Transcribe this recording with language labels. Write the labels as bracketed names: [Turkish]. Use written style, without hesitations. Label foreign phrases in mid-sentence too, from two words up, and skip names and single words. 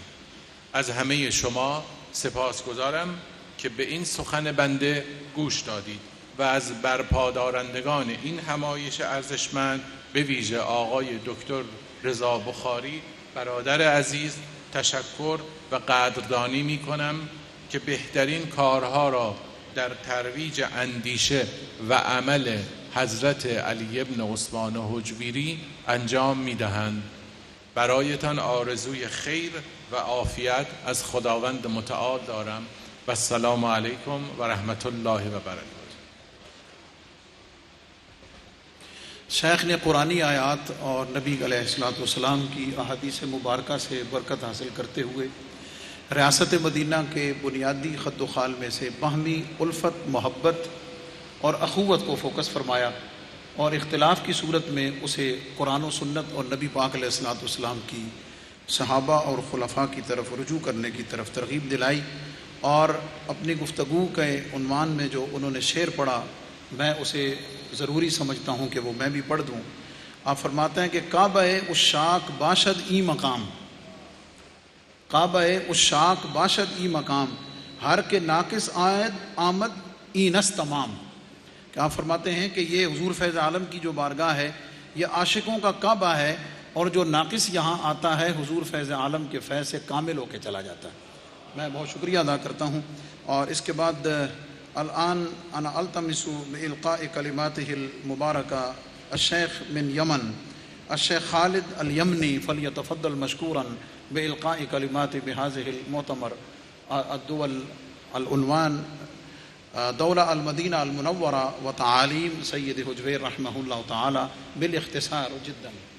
[Persian] از همه شما سپاسگزارم که به این سخن بنده گوش دادید و از برپادارندگان این همایش ارزشمند به ویژه آقای دکتر رضا بخاری برادر عزیز تشکر و قدردانی می کنم که بهترین کارها را در ترویج اندیشه و عمل حضرت علی ابن عثمان حجویری انجام می دهند. برایتان آرزوی خیر و عافیت از خداوند متعال دارم و [Arabic] السلام علیکم و رحمت الله و برکاته. [Urdu] شیخ نے قرآنی آیات اور نبی [Arabic] علیہ السلام [Urdu] کی احادیث مبارکہ سے برکت حاصل کرتے ہوئے ریاست مدینہ کے بنیادی خط و خال میں سے باہمی الفت، محبت اور اخوت کو فوکس فرمایا اور اختلاف کی صورت میں اسے قرآن و سنت اور نبی پاک [Arabic] علیہ السلام [Urdu] کی صحابہ اور خلفاء کی طرف رجوع کرنے کی طرف ترغیب دلائی. اور اپنی گفتگو کے عنوان میں جو انہوں نے شعر پڑھا میں اسے ضروری سمجھتا ہوں کہ وہ میں بھی پڑھ دوں. آپ فرماتے ہیں کہ [Persian] کعبہ عشاق باشد ای مقام، کعبہ عشاق باشد ای مقام، ہر کے ناقص آمد ای نس تمام. [Urdu] کہ آپ فرماتے ہیں کہ یہ حضور فیض عالم کی جو بارگاہ ہے یہ عاشقوں کا کعبہ ہے، اور جو ناقص یہاں آتا ہے حضور فیض عالم کے فیض سے کامل ہو کے چلا جاتا ہے. میں بہت شکریہ ادا کرتا ہوں. اور اس کے بعد [Arabic] الان انا التمس بالقاء کلماته المبارکہ الشيخ من يمن الشيخ خالد اليمني فليتفضل مشكورا بإلقاء كلمات بهذه المؤتمر. الدول العنوان دولة المدينة المنورة وتعاليم سيد هجوير رحمه الله تعالى بالاختصار جدا.